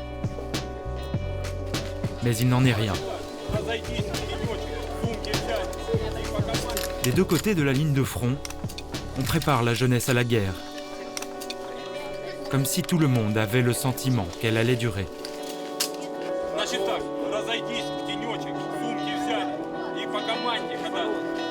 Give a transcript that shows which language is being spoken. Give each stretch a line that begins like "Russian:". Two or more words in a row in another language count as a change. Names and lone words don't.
French: Mais il n'en est rien. Des 2 côtés de la ligne de front, on prépare la jeunesse à la guerre. Comme si tout le monde avait le sentiment qu'elle allait durer.
Russian: Разойдись в тенечек, сумки взять и по команде, когда